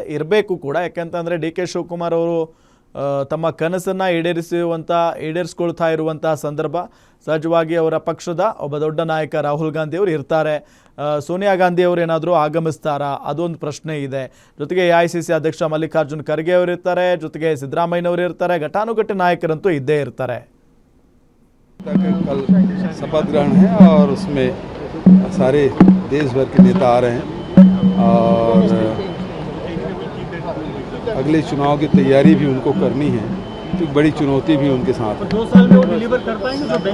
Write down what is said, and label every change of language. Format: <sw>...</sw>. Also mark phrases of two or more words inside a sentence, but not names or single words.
<kn>ಇರಬೇಕು ಕೂಡ, ಯಾಕೆಂತಂದರೆ ಡಿ ಕೆ ಶಿವಕುಮಾರ್ ಅವರು ತಮ್ಮ ಕನಸನ್ನು ಈಡೇರಿಸ್ಕೊಳ್ತಾ ಇರುವಂತಹ ಸಂದರ್ಭ. ಸಹಜವಾಗಿ ಅವರ ಪಕ್ಷದ ಒಬ್ಬ ದೊಡ್ಡ ನಾಯಕ ರಾಹುಲ್ ಗಾಂಧಿ ಅವರು ಇರ್ತಾರೆ. ಸೋನಿಯಾ ಗಾಂಧಿ ಅವರು ಏನಾದರೂ ಆಗಮಿಸ್ತಾರಾ, ಅದೊಂದು ಪ್ರಶ್ನೆ ಇದೆ. ಜೊತೆಗೆ AICC ಅಧ್ಯಕ್ಷ ಮಲ್ಲಿಕಾರ್ಜುನ್ ಖರ್ಗೆ ಅವರು ಇರ್ತಾರೆ, ಜೊತೆಗೆ ಸಿದ್ದರಾಮಯ್ಯನವರು ಇರ್ತಾರೆ. ಘಟಾನುಘಟಿ ನಾಯಕರಂತೂ ಇದ್ದೇ ಇರ್ತಾರೆ.</kn> <hi>कल शपथ ग्रहण है और उसमें सारे देश भर के नेता आ रहे हैं और अगले चुनाव की तैयारी भी उनको करनी है, तो एक बड़ी चुनौती भी उनके साथ है। 2 साल में वो डिलीवर कर पाएंगे?</hi>